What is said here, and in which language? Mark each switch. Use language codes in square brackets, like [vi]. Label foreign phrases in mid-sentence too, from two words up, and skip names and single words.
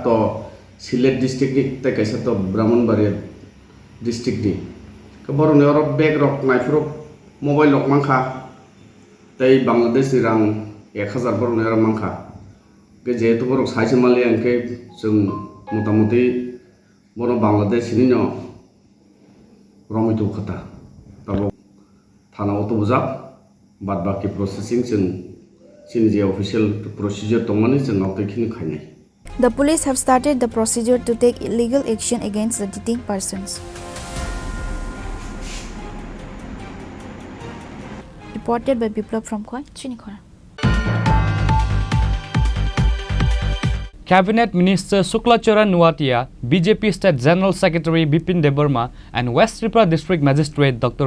[trp] to Silet district ni ta kaisa to Brahmanbari district ni ke borok ne oro bag rok naifuro mobile rok mangkha tai Bangladesh ni rang 1000 borok ne oro mangkha ke jehetu borok saisemalia ke jung motamuti bono Bangladesh ni no romitu khata tabo thana auto bujak [bn] bad baki [trp] processing jung je [en] official procedure [trp] tongmani jung auto khini khainai. [en] The police have started the procedure to take illegal action against the detained persons. Reported by Biplab from Chini Khorang. Cabinet Minister Suklacharan Nuatia, BJP State General Secretary Bipin Debarma and West Tripura District Magistrate Dr.